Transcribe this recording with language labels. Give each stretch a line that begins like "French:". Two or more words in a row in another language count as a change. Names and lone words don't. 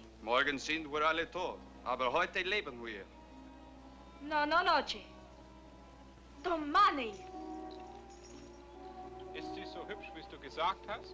German: Morgen sind wir alle tot, aber heute leben wir.
Italian: No, non oggi. Domani.
German: Ist sie so hübsch, wie du gesagt hast?